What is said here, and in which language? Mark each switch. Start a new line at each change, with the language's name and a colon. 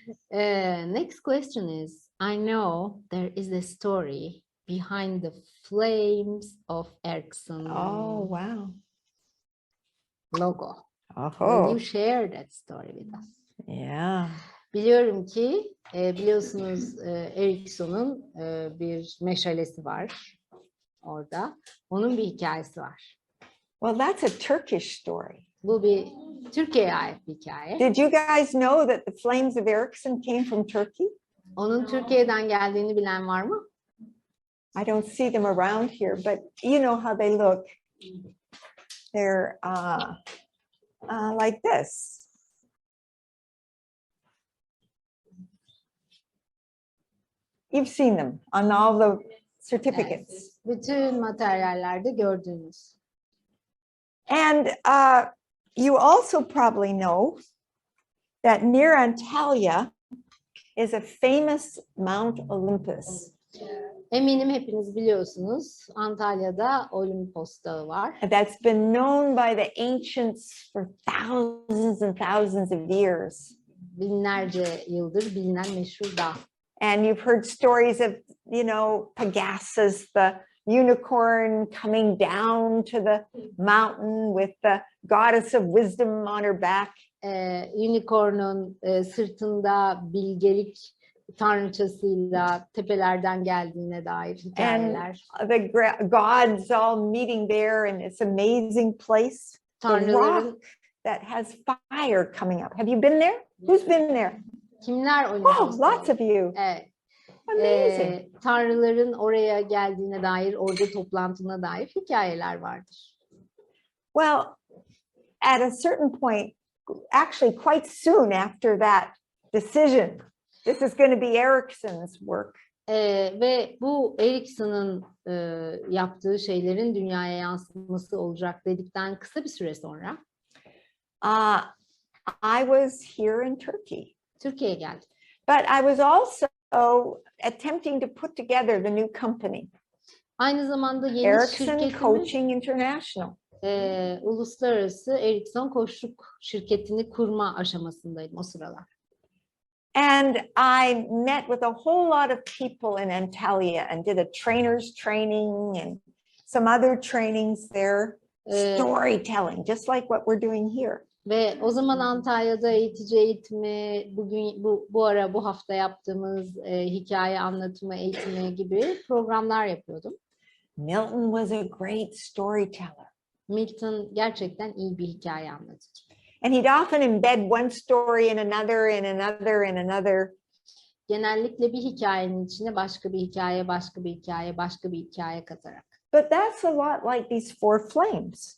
English: Next question is, I know there is a story behind the flames of Erickson Oh, wow. logo. Will Oh, you share that story with us? yeah.
Turkish: Biliyorum ki biliyorsunuz Erickson'un bir meşalesi var orada. Onun bir hikayesi var.
English: Well, that's a Turkish story.
Turkish: Bu bir Türkiye'ye ait bir hikaye.
English: Did you guys know that the flames of Erickson came from Turkey?
Turkish: Onun Türkiye'den geldiğini bilen var mı?
English: I don't see them around here, but you know how they look. They're like this. You've seen them on all the certificates.
Turkish: Bütün materyallerde gördüğünüz.
English: And you also probably know that near Antalya is a famous Mount Olympus.
Turkish: Eminim hepiniz biliyorsunuz Antalya'da Olimpos Dağı var.
English: That's been known by the ancients for thousands and thousands of years.
Turkish: Binlerce yıldır bilinen meşhur dağ.
English: And you've heard stories of, you know, Pegasus, the unicorn coming down to the mountain with the goddess of wisdom on her back.
Turkish: Unicorn'un sırtında bilgelik tanrıçasıyla tepelerden geldiğine dair hikayeler.
English: And the gods all meeting there in this amazing place. The
Turkish: Tanrıların
English: rock that has fire coming up. Have you been there? Who's been there?
Turkish: kimler
English: Oh,
Turkish: Olimpos'ta?
English: lots of you.
Turkish: Evet.
English: Amazing.
Turkish: Tanrıların oraya geldiğine dair, orada toplantına dair hikayeler vardır.
English: Well, at a certain point, actually quite soon after that decision, this is going to be Erickson's work.
Turkish: Ve bu Erickson'ın yaptığı şeylerin dünyaya yansıması olacak dedikten kısa bir süre sonra
English: I was here in Turkey.
Turkish: Türkiye'ye geldim.
English: But I was also attempting to put together the new company,
Turkish: Aynı zamanda yeni Erickson şirketimi,
English: Coaching International.
Turkish: uluslararası Erickson Koçluk şirketini kurma aşamasındaydım o sıralar.
English: And I met with a whole lot of people in Antalya and did a trainer's training and some other trainings there, storytelling, just like what we're doing here.
Turkish: Ve o zaman Antalya'da eğitici eğitimi, bugün bu hafta yaptığımız hikaye anlatımı eğitimi gibi programlar yapıyordum.
English: Milton was a great storyteller.
Turkish: Milton gerçekten iyi bir hikaye anlatıcı.
English: And he'd often embed one story in another, in another, in another.
Turkish: Genellikle bir hikayenin içine başka bir hikaye, başka bir hikaye, başka bir hikaye katarak.
English: But that's a lot like these four flames.